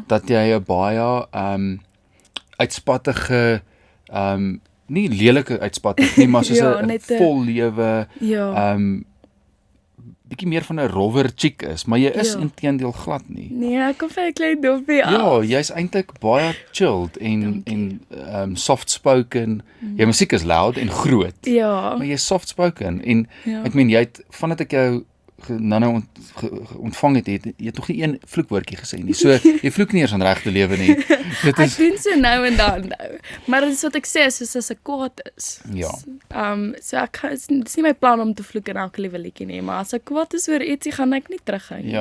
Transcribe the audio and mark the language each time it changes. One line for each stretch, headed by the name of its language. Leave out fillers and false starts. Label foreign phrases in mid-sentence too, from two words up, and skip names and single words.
Afrikaans: dat jy 'n baie uitspattige nie lelike uitspattig nie, maar soos Ja, 'n net 'n- vol lewe ja. bietjie meer van 'n
English: rower chick
Afrikaans: is, maar jy is Ja. inteendeel glad nie. Nee, ek kom vir 'n klein dopie af. Ja, jy's eintlik baie chilled Dankie. en
English: soft spoken.
Afrikaans: Jou musiek is loud en groot, Ja. maar jy's
English: soft spoken
Afrikaans: en Ja. ek meen jy het vandat ek jou ontvang het, jy het nog nie een vloekwoordjie gesê nie. So jy vloek nie eers aan regte lewe nie. Dit Ek is doen so nou en dan nou. Maar dit is wat ek sê, soos as ek kwaad is. Ja. So dit is nie my plan om te vloek in elke liewe liedjie nie, maar as ek kwaad is oor ietsie, gaan ek nie teruggaan nie.